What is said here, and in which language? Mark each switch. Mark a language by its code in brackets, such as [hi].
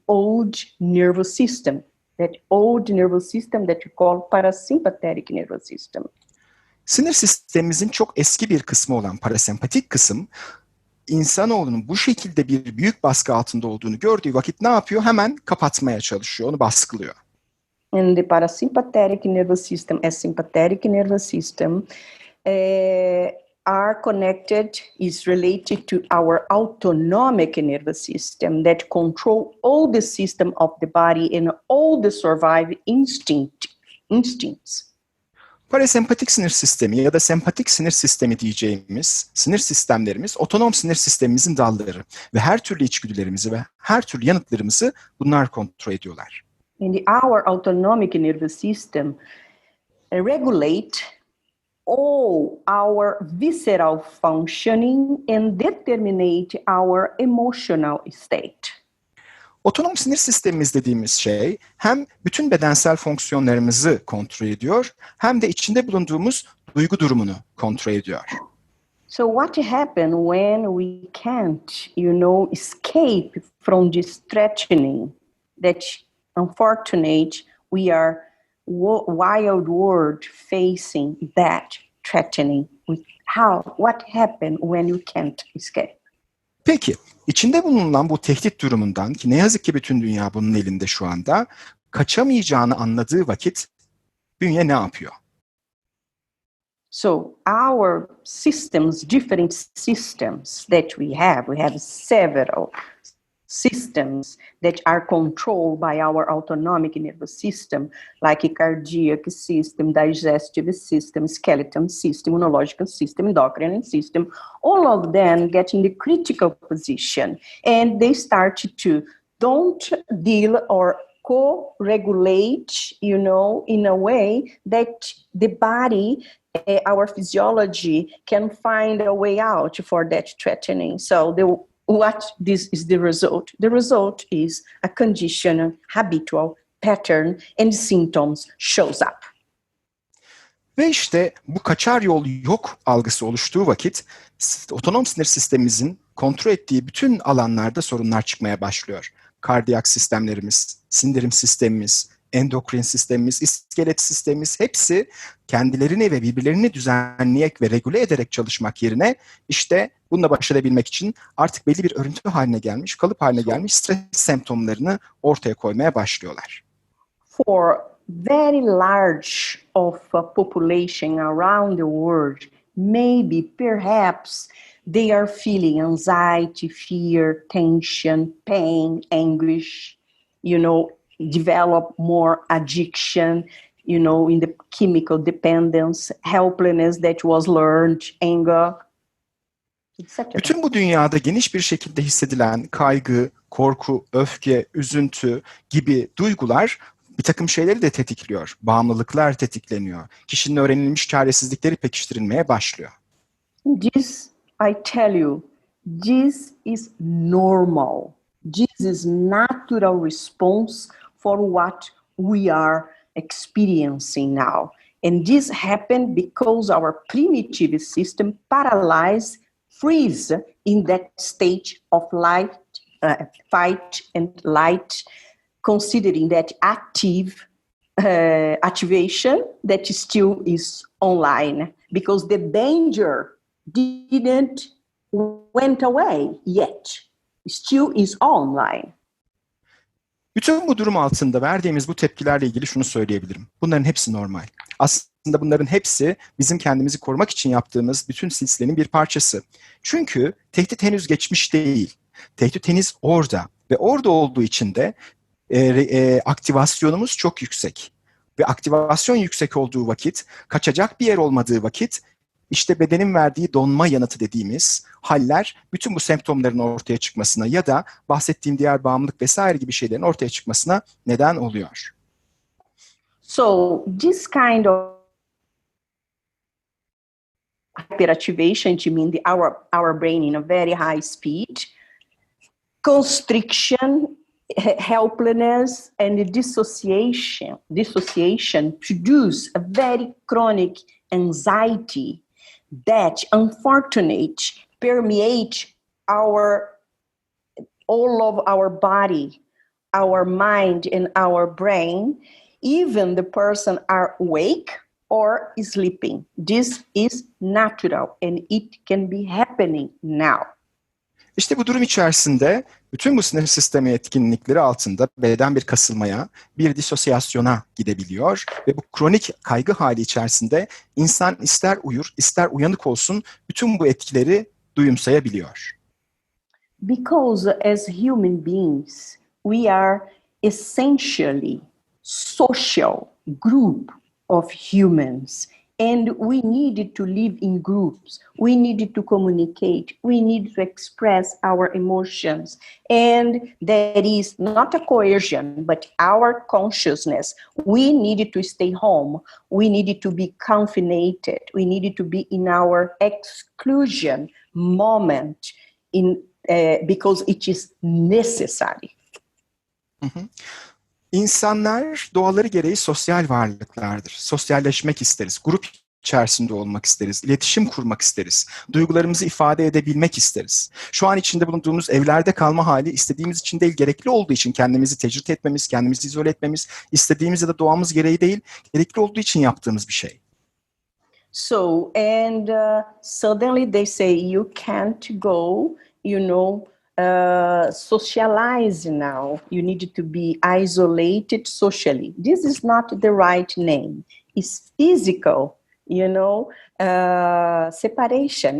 [en] The old nervous system, that we call parasympathetic nervous system. [tr] Sinir sistemimizin çok eski bir kısmı olan parasempatik kısım, insanoğlunun bu şekilde bir büyük baskı altında olduğunu gördüğü vakit ne yapıyor? Hemen kapatmaya çalışıyor, onu baskılıyor. [en] And the parasympathetic nervous system and sympathetic nervous system are connected, is related to our autonomic nervous system that control all the system of the body and all the survival instincts. [tr] Parasempatik sinir sistemi ya da sempatik sinir sistemi diyeceğimiz sinir sistemlerimiz otonom sinir sistemimizin dalları ve her türlü içgüdülerimizi ve her türlü yanıtlarımızı bunlar kontrol ediyorlar. [en] And our autonomic nervous system regulate all our visceral functioning and determinate our emotional state. [tr] Otonom sinir sistemimiz dediğimiz şey hem bütün bedensel fonksiyonlarımızı kontrol ediyor hem de içinde bulunduğumuz duygu durumunu kontrol ediyor. [en] So what happens when we can't, escape from this threatening that unfortunately we are wild world facing that threatening? What happens when you can't escape? [tr] Peki, içinde bulunan bu tehdit durumundan ki ne yazık ki bütün dünya bunun elinde şu anda, kaçamayacağını anladığı vakit bünye ne yapıyor? [en] So our systems, different systems that we have several systems that are controlled by our autonomic nervous system, like cardiac system, digestive system, skeleton system, immunological system, endocrine system. All of them get in the critical position, and they start to don't deal or co-regulate, in a way that the body, our physiology can find a way out for that threatening. So what this is the result? The result is a conditional, habitual pattern and symptoms shows up. [tr] Ve işte bu kaçar yol yok algısı oluştuğu vakit otonom sinir sistemimizin kontrol ettiği bütün alanlarda sorunlar çıkmaya başlıyor. Kardiyak sistemlerimiz, sindirim sistemimiz, endokrin sistemimiz, iskelet sistemimiz hepsi kendilerini ve birbirlerini düzenleyerek ve regüle ederek çalışmak yerine işte bununla baş edebilmek için artık belli bir örüntü haline gelmiş, kalıp haline gelmiş stres semptomlarını ortaya koymaya başlıyorlar. [en] For very large of a population around the world, maybe perhaps they are feeling anxiety, fear, tension, pain, anguish, develop more addiction, in the chemical dependence, helplessness that was learned, anger, etc. [tr] Bütün bu dünyada geniş bir şekilde hissedilen kaygı, korku, öfke, üzüntü gibi duygular bir takım şeyleri de tetikliyor. Bağımlılıklar tetikleniyor. Kişinin öğrenilmiş çaresizlikleri pekiştirilmeye başlıyor. [en] This, I tell you, this is normal. This is natural response for what we are experiencing now. And this happened because our primitive system paralyzed, freeze in that stage of fight and light, considering that activation that still is online, because the danger didn't went away yet, still is online. [tr] Bütün bu durum altında verdiğimiz bu tepkilerle ilgili şunu söyleyebilirim. Bunların hepsi normal. Aslında bunların hepsi bizim kendimizi korumak için yaptığımız bütün silsilenin bir parçası. Çünkü tehdit henüz geçmiş değil. Tehdit henüz orada ve orada olduğu için de aktivasyonumuz çok yüksek. Ve aktivasyon yüksek olduğu vakit, kaçacak bir yer olmadığı vakit, işte bedenin verdiği donma yanıtı dediğimiz haller bütün bu semptomların ortaya çıkmasına ya da bahsettiğim diğer bağımlılık vesaire gibi şeylerin ortaya çıkmasına neden oluyor. [en] So this kind of hyperactivation, to mean our brain in a very high speed, constriction, helplessness, and dissociation produce a very chronic anxiety that, unfortunately, permeate all of our body, our mind, and our brain, even the person are awake or sleeping. This is natural and it can be happening now. [tr] İşte bu durum içerisinde bütün bu sinir sistemi etkinlikleri altında beden bir kasılmaya, bir disosyasyona gidebiliyor ve bu kronik kaygı hali içerisinde insan ister uyur, ister uyanık olsun bütün bu etkileri duyumsayabiliyor. [en] Because as human beings, we are essentially social group of humans. And we needed to live in groups. We needed to communicate. We need to express our emotions. And that is not a coercion, but our consciousness. We needed to stay home. We needed to be confined. We needed to be in our exclusion moment because it is necessary. [tr] İnsanlar doğaları gereği sosyal varlıklardır. Sosyalleşmek isteriz, grup içerisinde olmak isteriz, iletişim kurmak isteriz, duygularımızı ifade edebilmek isteriz. Şu an içinde bulunduğumuz evlerde kalma hali istediğimiz için değil, gerekli olduğu için kendimizi tecrit etmemiz, kendimizi izole etmemiz, istediğimiz ya da doğamız gereği değil, gerekli olduğu için yaptığımız bir şey. [en] So, and suddenly they say you can't go, socialize now. You need to be isolated socially. This is not the right name. It's physical, separation.